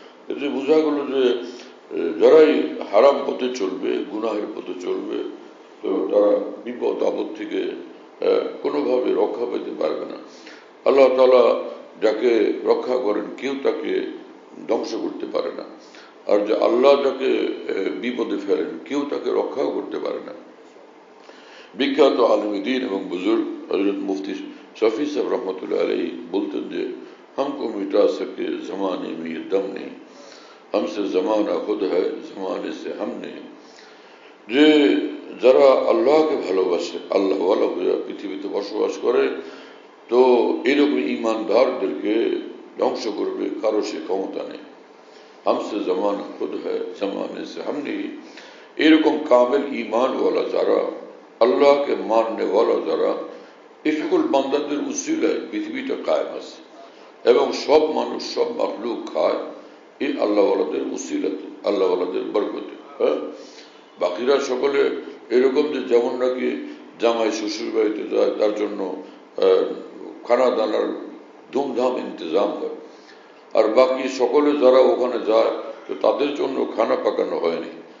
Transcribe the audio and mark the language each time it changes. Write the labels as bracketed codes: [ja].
[bn] এতে বোঝা গেল যে যারাই হারাম পথে চলবে, গুনাহের পথে চলবে, তো তারা বিপদ আপদ থেকে কোনোভাবে রক্ষা পেতে পারবে না। আল্লাহ তাআলা যাকে রক্ষা করেন, কেউ তাকে ধ্বংস করতে পারে না। আর যে আল্লাহ যাকে বিপদে ফেলেন, কেউ তাকে রক্ষাও করতে পারে না। বিখ্যাত আলিম দ্বীন এবং বুজুর্গ হযরত মুফতি শফি সাহেব রহমতুল্লাহ আলাইহি বলতেন যে [hi] हमको मिटा सके जमाने में ये दम नहीं, हमसे जमाना खुद है जमाने से हम नहीं। [bn] যে যারা আল্লাহকে ভালোবাসে, আল্লাহ ওয়ালা হয়ে পৃথিবীতে বসবাস করে, তো এরকম ইমানদারদেরকে ধ্বংস করবে কারো সে ক্ষমতা নেই। [hi] हमसे जमाना खुद है जमाने से हम नहीं। [bn] এরকম কামেল ঈমানওয়ালা যারা, আল্লাহকে মাননেওয়ালা যারা, এই সকল বান্দাদের উসিলায় পৃথিবীটা কায়েম আছে এবং সব মানুষ, সব মাখলুক খায় এই আল্লাহওয়ালাদের উসিলাতে, আল্লাহওয়ালাদের বরকতে। হ্যাঁ, বাকিরা সকলে এরকম যে যেমন নাকি জামাই শ্বশুর বাড়িতে যায়, তার জন্য খানা দানার ধুমধাম ইন্তজাম হয়, আর বাকি সকলে যারা ওখানে যায়, তো তাদের জন্য খানা পাকানো হয়নি।